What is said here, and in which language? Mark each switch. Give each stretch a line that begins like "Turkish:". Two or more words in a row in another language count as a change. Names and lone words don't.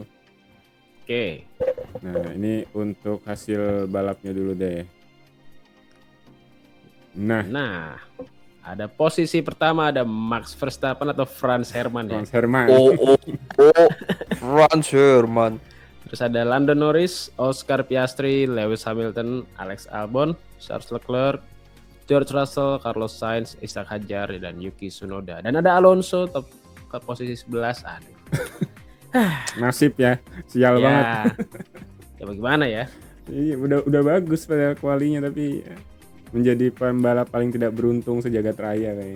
Indonesian: Oke. Nah, ini untuk hasil balapnya dulu deh. Nah, Ada posisi pertama ada Max Verstappen atau Franz Hermann ya. Franz Hermann. Franz Hermann. Terus ada Lando Norris, Oscar Piastri, Lewis Hamilton, Alex Albon, Charles Leclerc, George Russell, Carlos Sainz, Ishak Hadjar dan Yuki Tsunoda. Dan ada Alonso top ke posisi 11. Aduh. Nasib ya. Sial banget. Ya bagaimana ya? Iya, udah bagus pada kualinya tapi menjadi pembalap paling tidak beruntung sejagat raya kayaknya.